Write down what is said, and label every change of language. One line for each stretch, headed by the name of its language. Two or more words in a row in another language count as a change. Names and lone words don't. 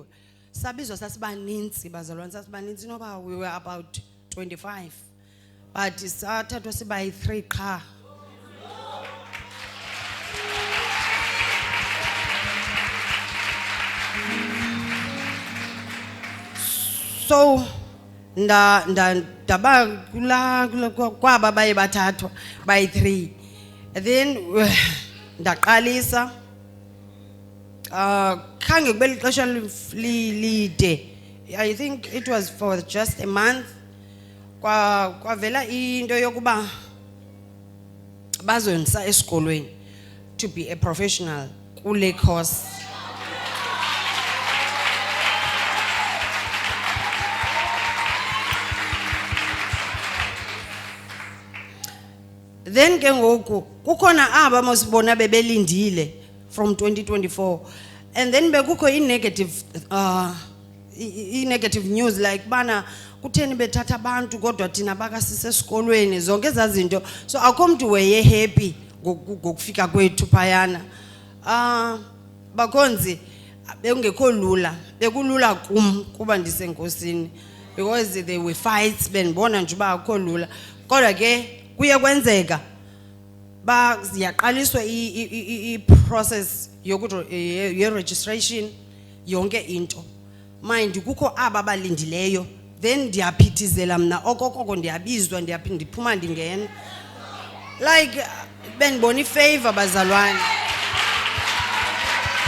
Xhosa: Sabizwa sasibaninzi bazalwane, sasibaninzi noba
English: we were about 25
Xhosa: but sathathwa sibayi-3 qha. So ndaba kwaba baye bathathwa bayi-3 then ndaqalisa khange kube lixesha lide.
English: I think it was for just a month.
Xhosa: Kwavela into yokuba bazondisa esikolweni
English: to be a professional
Xhosa: kule course. Then ke ngoku kukhona aba mosibona bebelindile
English: from 2024 and then
Xhosa: bekukho i-negative news like bana kutheni bethatha abantu kodwa thina bakasise esikolweni zonke ezazinto. So akho mntu weye happy ngokufika kwethu phayana. Bakhonzi bekungekho lula, bekulula kum kuba ndisenkosini
English: because there were fights
Xhosa: benibona nje uba akho lula kodwa ke kuye kwenzeka ziyaqaliswa i-process ye-registration yonke into. Mind kukho aba balindileyo then ndiyaphithizela mna okokoko ndiyabizwa ndiphuma ndingena like benibona ifavor bazalwane.